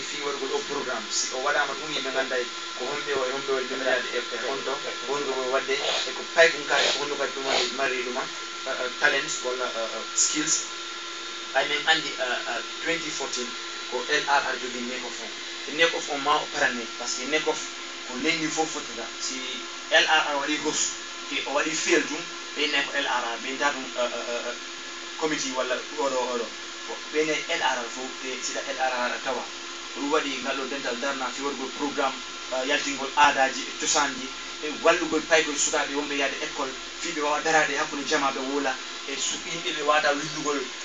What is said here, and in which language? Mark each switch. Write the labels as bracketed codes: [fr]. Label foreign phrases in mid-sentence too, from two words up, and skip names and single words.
[ff] fi waɗugol o programme si o waɗama ɗum yimɓe ganday ko homɓe o e homɓe o jomiraade e honto ko honno ko wadde e ko pay ɗum kadi ko honno kadi ɗum mari ɗuma talent walla skills ay min andi 2014 ko LRR jogui nekof on e nekof on ma o paranne [fr] par ce que [ff] nekof ko leydi fof fottata si LRR waɗi gos te o waɗi feel ɗum ɓeyne ko LRR ɓeyda ɗum committee walla oɗo ɓeyne LRR fof te sida LRR tawa ɗum waɗi ngal ɗo dental darna fi waɗugol programme yaltingol aadaji e cosanji e wallugol paygol sukaɓe wonɓe yaade école fiɓe wawa darade hakkude jamaɓe woola e yimɓeɓe wawata windugol